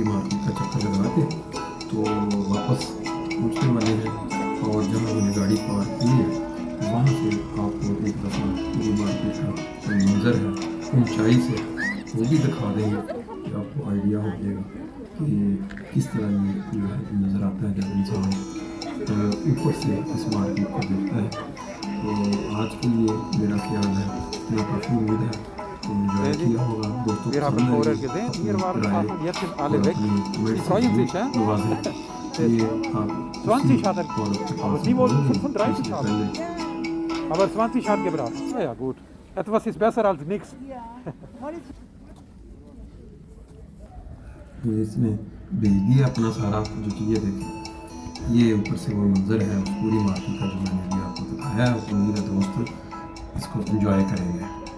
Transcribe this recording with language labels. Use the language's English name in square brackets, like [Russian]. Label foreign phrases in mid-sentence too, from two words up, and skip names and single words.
[Hindi] मार्केट का चक्कर लगा के तो वापस पहुँचने वाले हैं और जहाँ हमने गाड़ी पार्क की है वहाँ से आपको एक दफ़ा पूरी मार्केट का मंजर है ऊंचाई से वो भी दिखा देंगे कि आपको आइडिया हो जाएगा कि किस तरह ये जो है नज़र आता है जब इंसान ऊपर से इस मार्केट को देखता है तो आज के लिए मेरा ख्याल है इतना काफ़ी उम्मीद है तो एंजॉय किया होगा दोस्तों [German] Wir haben vorher gesehen, hier waren Sachen, jetzt sind alle weg. Die freuen sich, hä? 20 hat er, aber Sie wollten 35 haben. Aber 20 hat gebracht. Na ja, gut. Etwas ist besser als nichts. [Hindi] इसने भेज दिया अपना सारा जो चीज़ें देखी ये ऊपर से वो मंजर है उस पूरी मार्केट का जो मैंने भी आपको दिखाया है उम्मीद है दोस्त इसको एंजॉय करेंगे